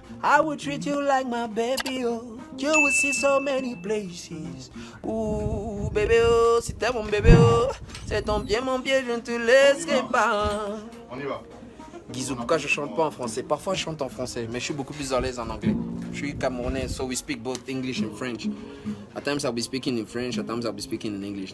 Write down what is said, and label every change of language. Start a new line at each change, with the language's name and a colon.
English: I will treat you like my baby, oh. You will see so many places.
French: Ouh, bébé, oh, si t'es mon bébé, oh. C'est ton pied, je ne te laisserai pas. On y va. Guizou, pourquoi je chante pas en français? Parfois je chante en français, mais je suis beaucoup plus à l'aise en anglais. Je suis camerounais,
English: so we speak both English and French. At times I'll be speaking in French, at times I'll be speaking in English.